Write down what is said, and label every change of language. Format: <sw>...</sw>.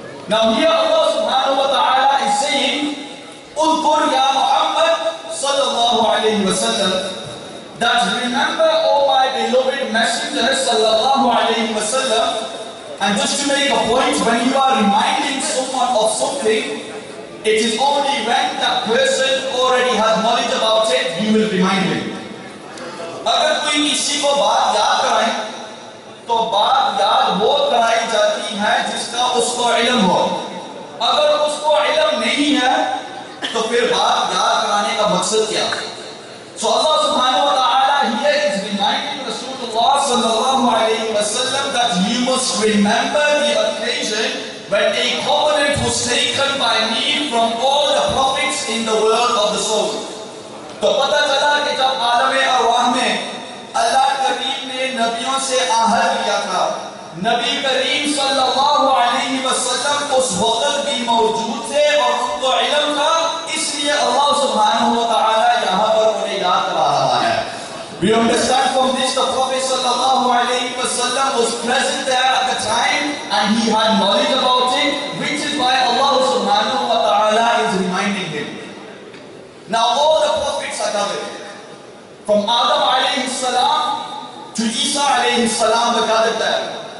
<en>Now here Allah subhanahu wa ta'ala is saying, udhkur ya Muhammad sallallahu alayhi wa sallam, that remember, O my beloved messenger sallallahu alayhi wa sallam. And just to make a point, when you are reminding someone of something, it is only when that person already has knowledge about it, you will remind him.</en> <ur>اگر کوئی کسی کو بات یاد کرائیں تو بات یاد وہ کرائی جاتی ہے جس کا اس کو علم ہو. اگر اس کو علم نہیں ہے تو پھر بات یاد کرانے کا مقصد کیا؟</ur> <en>So Allah subhanahu wa ta'ala here is reminding Rasulullah sallallahu alayhi wa sallam that you must remember the occasion when a covenant was taken by me from all the prophets in the world of the soul.</en> <ur>تو پتہ چلا کہ جب عالم ارواح میں اللہ کریم نے نبیوں سے عہد لیا تھا، نبی کریم صلی اللہ علیہ وسلم اس وقت بھی موجود تھے اور ان کو علم تھا، اس لیے اللہ سبحانہ و تعالی یہاں پر انہیں یاد کرا رہا ہے.</ur> <en>We understand from this the Prophet sallallahu alayhi wa sallam was present there at the time and he had knowledge about it, which is why Allah subhanahu wa ta'ala is reminding him. Now all the prophets are gathered. From Adam alayhi salam to Isa alayhi salam were gathered there.</en>